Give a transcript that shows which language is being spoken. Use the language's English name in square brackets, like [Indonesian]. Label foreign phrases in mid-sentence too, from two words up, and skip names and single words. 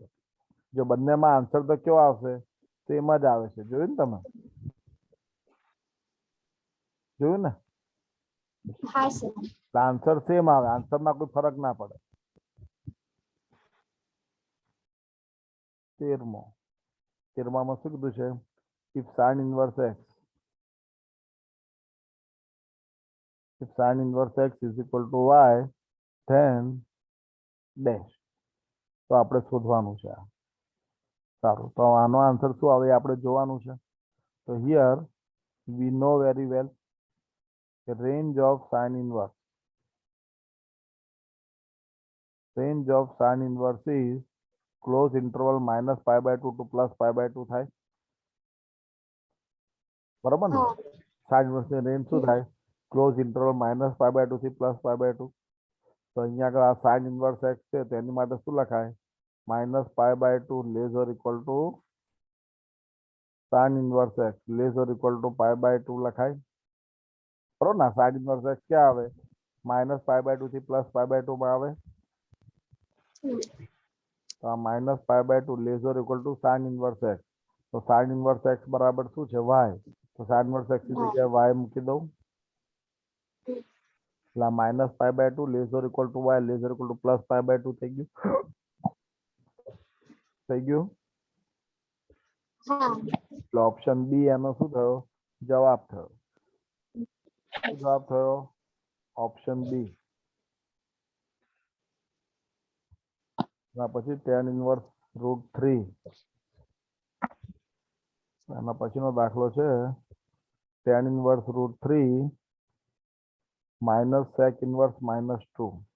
[Gujarati] જો બંનેમાં આન્સર તો કેવો આવશે સેમ જ આવે છે જોયું ને તમે જોયું ને હા સર આન્સર સેમ આવે આન્સરમાં કોઈ ફરક ના પડે. 13માં શું કીધું છે [English] if sin inverse x is equal to y then dash [Gujarati] તો આપણે શોધવાનું છે આ. સારું તો આનો આન્સર શું આવે એ આપણે જોવાનું છે. [English] તો હિયર we know very well the range of sin inverse is close interval minus π/2 to plus π/2 [Gujarati] થાય બરોબર ને હા [English] sin inverse [Gujarati] ની રેન્જ શું થાય [English] close interval minus π/2 [Gujarati] થી [English] plus π/2 [Gujarati] તો અહીંયા આગળ આ [English] sin inverse x [Gujarati] છે તેની માટે શું લખાય [English] minus π/2 less or equal to sin inverse x less or equal to π/2 [Gujarati] લખાય બરોબર ને [English] sin inverse x [Gujarati] ક્યાં આવે [English] minus π/2 [Gujarati] થી [English] plus π/2 [Gujarati] માં આવે તો આ [English] minus π/2 less or equal to sin inverse x [Gujarati] તો [English] sin inverse x [Gujarati] બરાબર શું છે y તો [English] sin inverse x [Gujarati] ની જગ્યાએ y મૂકી દઉં એટલે આ [English] minus π/2 less or equal to y less or equal to plus π/2 [Gujarati] થઈ ગયું હા એટલે [English] option B [Gujarati] એનો શું થયો જવાબ થયો શું જવાબ થયો [English] option B. પછી tan inverse √3 [Gujarati] એના પછીનો દાખલો છે [English] tan inverse √3 minus sec inverse -2.